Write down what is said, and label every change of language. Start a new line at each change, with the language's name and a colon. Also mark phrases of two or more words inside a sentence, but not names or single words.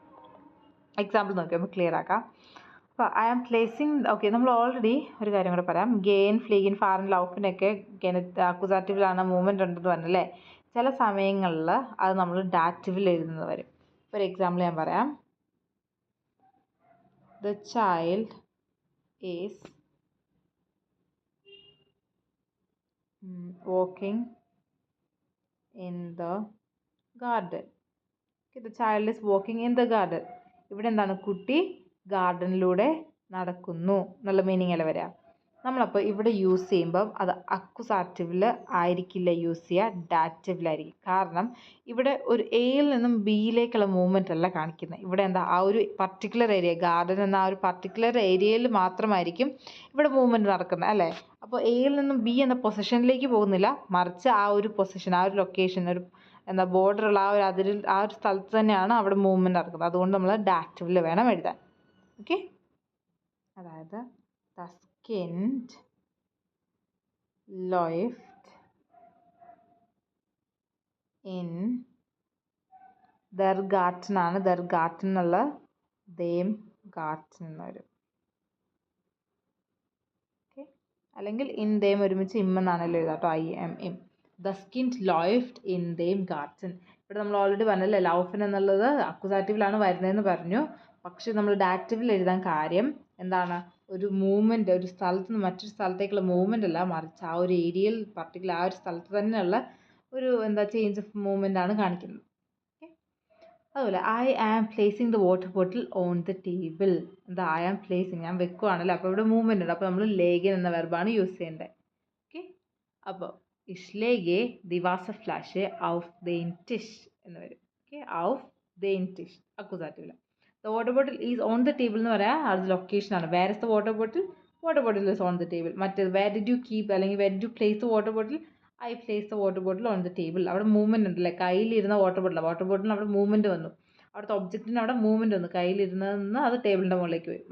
Malayalam: എക്സാമ്പിൾ നോക്കിയാൽ ക്ലിയർ ആക്കാം. അപ്പോൾ
English: I am placing,
Malayalam: ഓക്കെ നമ്മൾ ഓൾറെഡി ഒരു കാര്യം കൂടെ പറയാം.
German: gehen, fliegen, fahren,
Malayalam: ലൗഫിനൊക്കെ അക്യൂസാറ്റീവിലാണ് മൂവ്മെൻറ്റ് ഉണ്ടെന്ന് പറഞ്ഞല്ലേ. ചില സമയങ്ങളിൽ അത് നമ്മൾ ഡാറ്റീവിൽ എഴുതുന്നത് വരും. ഒരു എക്സാമ്പിൾ ഞാൻ പറയാം.
English: the child is walking in the garden. Okay, the child is walking in the garden.
Malayalam: ഇവിടെ എന്താണ്, കുട്ടി ഗാർഡനിലൂടെ നടക്കുന്നു എന്നുള്ള മീനിങ് അല്ല വരിക. നമ്മളപ്പോൾ ഇവിടെ യൂസ് ചെയ്യുമ്പം അത് അക്യൂസാറ്റീവിൽ ആയിരിക്കില്ല യൂസ് ചെയ്യുക, ഡാറ്റീവിലായിരിക്കും. കാരണം ഇവിടെ ഒരു എയിൽ നിന്നും ബിയിലേക്കുള്ള മൂവ്മെൻ്റ് അല്ല കാണിക്കുന്നത്. ഇവിടെ എന്താ ആ ഒരു പർട്ടിക്കുലർ ഏരിയ, ഗാർഡൻ എന്ന ആ ഒരു പർട്ടിക്കുലർ ഏരിയയിൽ മാത്രമായിരിക്കും ഇവിടെ മൂവ്മെൻറ്റ് നടക്കുന്നത് അല്ലേ. അപ്പോൾ എയിൽ നിന്നും ബി എന്ന പൊസിഷനിലേക്ക് പോകുന്നില്ല, മറിച്ച് ആ ഒരു പൊസിഷൻ, ആ ഒരു ലൊക്കേഷൻ, ഒരു എന്താ ബോർഡറുള്ള ആ ഒരു അതിരിൽ, ആ ഒരു സ്ഥലത്ത് തന്നെയാണ് അവിടെ മൂവ്മെൻറ്റ് നടക്കുന്നത്. അതുകൊണ്ട് നമ്മൾ ഡാറ്റീവിൽ വേണം എഴുതാൻ. ഓക്കെ, അതായത്
German: das Kind läuft in der Garten
Malayalam: ആണ്.
German: der Garten എന്നുള്ള dem Garten
Malayalam: എന്ന് വരും. ഓക്കെ, അല്ലെങ്കിൽ
German: in dem
Malayalam: ഒരുമിച്ച് im എന്നാണല്ലോ എഴുതാം കേട്ടോ,
German: im. das Kind läuft in dem Garten.
Malayalam: ഇവിടെ നമ്മൾ ഓൾറെഡി പറഞ്ഞല്ലേ ലൗഫിൻ എന്നുള്ളത് അക്യൂസാറ്റീവിലാണ് വരുന്നതെന്ന് പറഞ്ഞു. പക്ഷെ നമ്മൾ ഡാറ്റീവിൽ എഴുതാൻ കാര്യം എന്താണ്, ഒരു മൂവ്മെൻറ്റ്, ഒരു സ്ഥലത്ത് നിന്ന് മറ്റൊരു സ്ഥലത്തേക്കുള്ള മൂവ്മെൻ്റ് അല്ല, മറിച്ച് ആ ഒരു ഏരിയയിൽ പർട്ടിക്കുലർ ആ ഒരു സ്ഥലത്ത് തന്നെയുള്ള ഒരു എന്താ
English: change of movement
Malayalam: ആണ് കാണിക്കുന്നത്. ഓക്കെ, അതുപോലെ
English: I am placing the water bottle on the table.
Malayalam: എന്താ
English: I am placing,
Malayalam: ഞാൻ വെക്കുവാണല്ലോ, അപ്പോൾ ഇവിടെ മൂവ്മെൻ്റ് ഉണ്ട്. അപ്പോൾ നമ്മൾ ലേഗൻ എന്ന വെർബാണ് യൂസ് ചെയ്യേണ്ടത്. ഓക്കെ, അപ്പോൾ
German: ich lege die Wasserflasche auf den Tisch
Malayalam: എന്ന് വരും. ഓക്കെ,
German: auf den Tisch
Malayalam: അക്യൂസാറ്റീവില്ല.
English: The water bottle is on the table
Malayalam: എന്ന് പറയാം, അത് ലൊക്കേഷൻ ആണ്.
English: where is the water bottle, water bottle is on the table. മറ്റേത് where did you keep അല്ലെങ്കിൽ where did you place the water bottle, I place the water bottle on the table.
Malayalam: അവിടെ മൂവ്മെൻറ്റ് ഉണ്ടല്ലേ, കയ്യിലിരുന്ന വാട്ടർ ബോട്ടിലിന് അവിടെ മൂവ്മെൻറ്റ് വന്നു, അവിടുത്തെ ഒബ്ജക്റ്റിന് അവിടെ മൂവ്മെൻറ്റ് വന്നു, കയ്യിലിരുന്നതെന്ന് അത് ടേബിളിൻ്റെ മുകളിലേക്ക് പോയി.